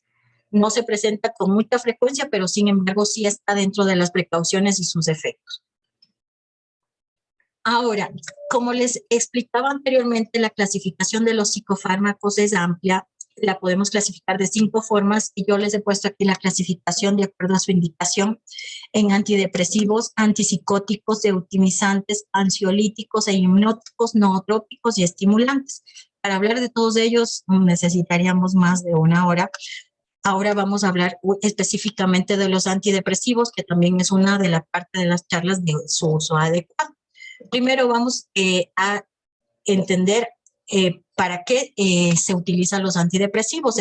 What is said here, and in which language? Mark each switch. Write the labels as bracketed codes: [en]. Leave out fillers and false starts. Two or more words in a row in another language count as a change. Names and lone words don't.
[es] No se presenta con mucha frecuencia, pero sin embargo sí está dentro de las precauciones y sus efectos. Ahora, como les explicaba anteriormente, la clasificación de los psicofármacos es amplia. La podemos clasificar de 5 formas y yo les he puesto aquí la clasificación de acuerdo a su indicación en antidepresivos, antipsicóticos, eutimizantes, ansiolíticos e hipnóticos, nootrópicos y estimulantes. Para hablar de todos ellos necesitaríamos más de 1 hora. Ahora vamos a hablar específicamente de los antidepresivos, que también es una de la parte de las charlas de su uso adecuado. Primero vamos a entender para qué se utilizan los antidepresivos.